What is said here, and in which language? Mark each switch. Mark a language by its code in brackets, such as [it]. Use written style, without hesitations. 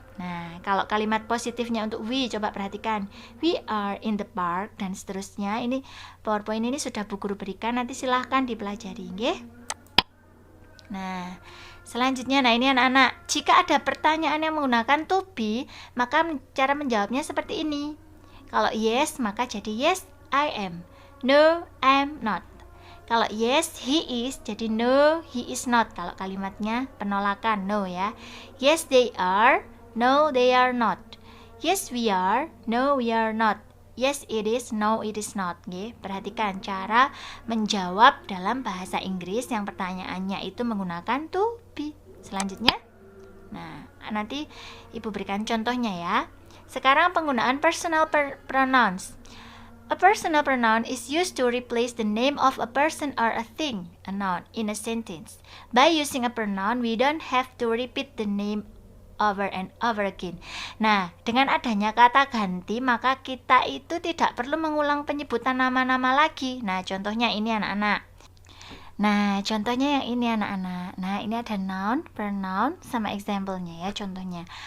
[id] Nah, kalau kalimat positifnya untuk we, coba perhatikan. We are in the park, dan seterusnya. Ini PowerPoint ini sudah Bu Guru berikan, nanti silahkan dipelajari, nggih. Nah, selanjutnya, nah ini anak-anak, jika ada pertanyaan yang menggunakan to be, maka cara menjawabnya seperti ini. [en] Kalau yes, maka jadi yes, I am. No, I'm not. Kalau yes, he is, jadi no, he is not. [id] Kalau kalimatnya penolakan, no ya. Yes, they are. [en] No, they are not. Yes, we are. No, we are not. Yes, it is. No, it is not. [id] Oke, perhatikan cara menjawab dalam bahasa Inggris yang pertanyaannya itu menggunakan to be. Selanjutnya, nah nanti Ibu berikan contohnya ya. Sekarang penggunaan personal pronouns. [en] A personal pronoun is used to replace the name of a person or a thing, a noun, in a sentence. By using a pronoun, we don't have to repeat the name over and over again. [id] Nah, dengan adanya kata ganti, maka kita itu tidak perlu mengulang penyebutan nama-nama lagi. Nah, contohnya ini anak-anak. Nah, contohnya yang ini anak-anak. Nah, ini ada noun, pronoun, sama example-nya ya, contohnya.